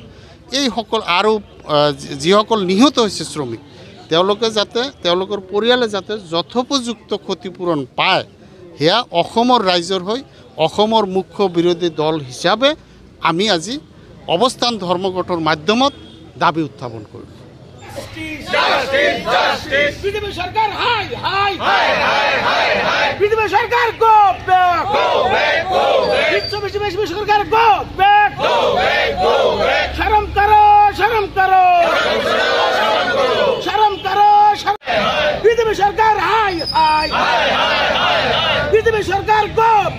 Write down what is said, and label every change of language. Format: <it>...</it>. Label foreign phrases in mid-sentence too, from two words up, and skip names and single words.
<as>এইসকল আৰু যিসকল নিহত হৈছে শ্ৰমিক তেওঁলোকে যাতে তেওঁলোকৰ পৰিয়ালে যাতে যথোপযুক্ত ক্ষতিপূৰণ পায় সেয়া অসমৰ ৰাইজৰ হৈ অসমৰ মুখ্য বিৰোধী দল হিচাপে আমি আজি অৱস্থান ধৰ্মঘটৰ মাধ্যমত দাবী উত্থাপন কৰিলোঁ।</as> <bn>বিজেপি সরকার হাই হাই হাই হাই হাই হাই বিজেপি সরকার</bn> <en>go back</en> <bn>বিজেপি সরকার</bn> <en>go back</en> <hi>शरम करो शरम करो शरम करो</hi> <bn>বিজেপি সরকার হাই হাই বিজেপি সরকার গো</bn>